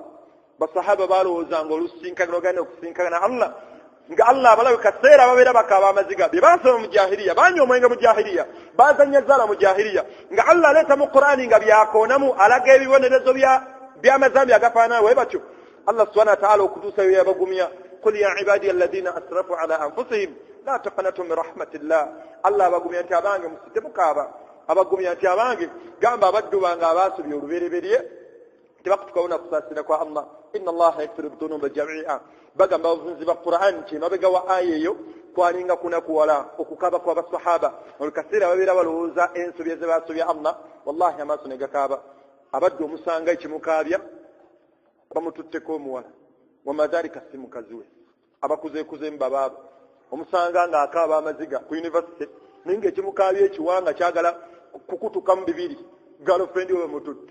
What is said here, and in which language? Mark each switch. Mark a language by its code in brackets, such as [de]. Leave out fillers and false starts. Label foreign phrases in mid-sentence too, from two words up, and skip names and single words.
[lg] Basahaba balowoozanga olusinkagana ogenda okusinkagana Allah nga Allah abalawe kaseera babeera bakaaba amaziga bye baasoma mu jahiliya banywa omwenge mu jahiliya bazanya zaala mu jahiliya nga Allah aleeta mu Qur'ani nga byakoonamu alaga ebibonerezo by'amazambi agafaanana bwe batyo. [ar] الله سبحانه وتعالى [lg] okutuusayo yabagumya [ar] قل يا عبادي الذين أسرفوا على أنفسهم لا تقنطوا من رحمة الله. [lg] Allah abagumya nti abange musite mukaaba abagumya nti abange gamba abaddu bange abaasubya olubereberye tebakutukawona kusaasira kwa Allah [ar] إن الله يغفر الذنوب جميعا. [lg] Bagamba abavunzi ba Qur'an nti mabega wa aya eyo kwalinga kunakuwala okukaaba kw'abasahaba olukaseera babeera balowooza ensobi ze basobya Allah wallahi amaaso ne gakaaba. Abaddu omusanga ekimukaabya bamututteko omuwala wamadhalika si mukazi we abakuzeekuze mbabaaba omusanga ng'akaaba amaziga ku university naye ng'ekimukaabya ekiwanga kyagala kukutuka mu bibiri girlfriend we mututte.